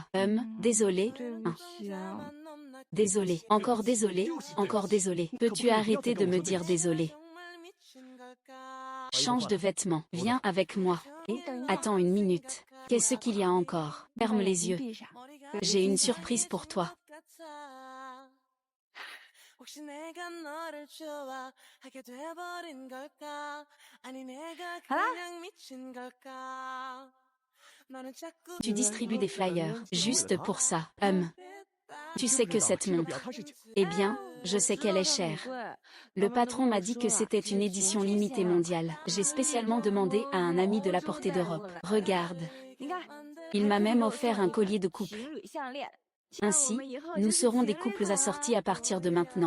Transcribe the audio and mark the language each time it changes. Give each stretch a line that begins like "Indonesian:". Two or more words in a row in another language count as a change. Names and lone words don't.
French: Désolé. Désolé. Encore désolé, encore désolé. Peux-tu arrêter de me dire désolé? Change de vêtements. Viens avec moi. Et, attends une minute. Qu'est-ce qu'il y a encore? Ferme les yeux. J'ai une surprise pour toi.
Korean: 혹시 내가 너를 좋아하게 돼버린 걸까? 아니 내가 그냥 미친 걸까? 너는 자꾸
French: Tu distribues des flyers, juste pour ça. Tu sais que cette montre. Eh bien, je sais qu'elle est chère. Le patron m'a dit que c'était une édition limitée mondiale. J'ai spécialement demandé à un ami de la porter d'Europe. Regarde. Il m'a même offert un collier de couple. Ainsi, nous serons des couples assortis à partir de maintenant.